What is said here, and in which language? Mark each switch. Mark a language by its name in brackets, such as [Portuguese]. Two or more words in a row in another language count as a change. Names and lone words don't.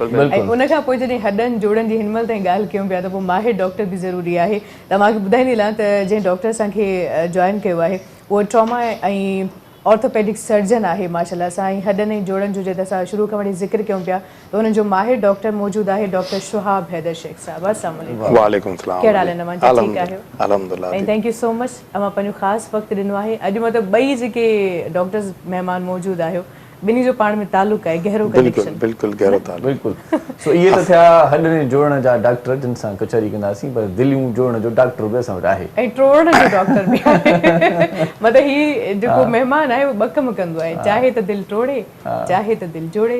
[Sindhi] ऐं उन खां पोइ जॾहिं हॾनि जोड़नि जी हिनमहिल ताईं ॻाल्हि कयूं पिया त पोइ माहिर डॉक्टर बि ज़रूरी आहे। त मांखे ॿुधाईंदी त जंहिं डॉक्टर असांखे जॉइन कयो आहे उहो ट्रॉमा ऐं [English] orthopedic surgeon [Sindhi] आहे माशाल्लाह सां, ऐं हॾनि ऐं जोड़नि जो जेका असां शुरू खां वठी ज़िक्र कयूं पिया त हुननि जो माहिर डॉक्टर मौजूदु आहे, डॉक्टर शुहाब हैदर शेख साहब। [Arabic] السلام عليكم. وعليكم السلام. [Sindhi] कहिड़ा हाल आहिनि? ठीकु आहियो? [Arabic] अल्हम्दुलिल्लाह। [English] ऐं thank you so much, [Sindhi] अव्हां पंहिंजो ख़ासि वक़्तु ॾिनो आहे। अॼु मतिलबु ॿई जेके डॉक्टर्स महिमान मौजूदु आहियो ॿिन्ही जो पाण में तालुक़ु आहे, गहरो कनेक्शन। बिल्कुलु गहरो तालुक़ु। बिल्कुलु। सो इहे त थिया हॾनि जोड़ण जा डॉक्टर जिन सां कचहरी कंदासीं, पर दिलियूं जोड़ण जो डॉक्टर बि असां वटि आहे ऐं ट्रोड़ण जो डॉक्टर बि आहे। मतिलबु हीउ जेको महिमान आहे उहो ॿ कम कंदो आहे, चाहे त दिलि टोड़े चाहे त दिलि जोड़े।